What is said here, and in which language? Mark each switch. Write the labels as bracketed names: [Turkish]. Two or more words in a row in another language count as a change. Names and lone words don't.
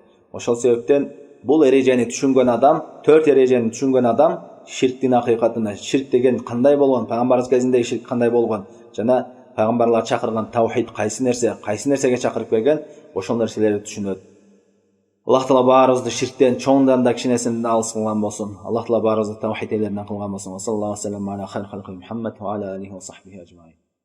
[Kyrgyz] Ошол себептен Бул эрежени түшүнгөн адам, 4 эрежени түшүнгөн адам ширктин акыйкатына, ширк деген кандай болгон, пайгамбарыбыз кезинде ширк кандай болгон, жана пайгамбарлар чакырган таухид кайсы нерсеге чакырып келген, ошол нерселерди түшүнөт. Аллах Таала баарыбызды ширктен чоңдан да кичинесинен алыс кылган болсун. Аллах Таала баарыбызды таухид элеринен кылган болсун. [Arabic] صلى الله عليه وسلم على خير خلقه محمد وعلى آله وصحبه أجمعين.